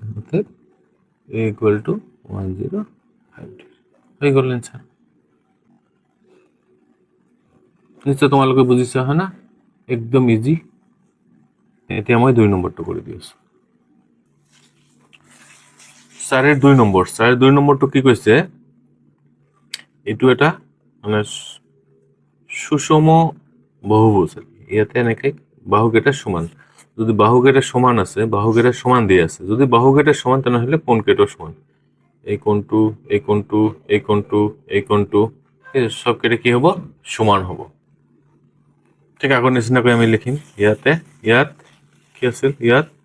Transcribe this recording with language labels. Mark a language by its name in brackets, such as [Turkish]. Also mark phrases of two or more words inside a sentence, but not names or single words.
[Assamese] অর্থাৎ a = 105 ডিগ্ৰী [English] হৈ গ'ল answer। [Assamese] নিশ্চয় তোমালোকে বুজিছা, হয় না, একদম ইজি। এতিয়া মই 2 নম্বৰটো কৰি দি আছো। 4 2 নম্বর 4 2 নম্বরটা কি কইছে এইটো এটা মানে সুষম বহুভুজ ইয়াতে এনেকে বাহুকেইটা সমান যদি বাহুকেইটা সমান আছে বাহুকেইটা সমান দিয়ে আছে যদি বাহুকেইটা সমান তেনেহলে কোণকেইটাও সমান এই কোণটো এই কোণটো এই কোণটো এই কোণটো এই সবকেইটা কি হ'ব সমান হ'ব ঠিক আগৰ নিচিনাকৈ আমি লিখিম ইয়াতে ইয়াত কি আছিল ইয়াত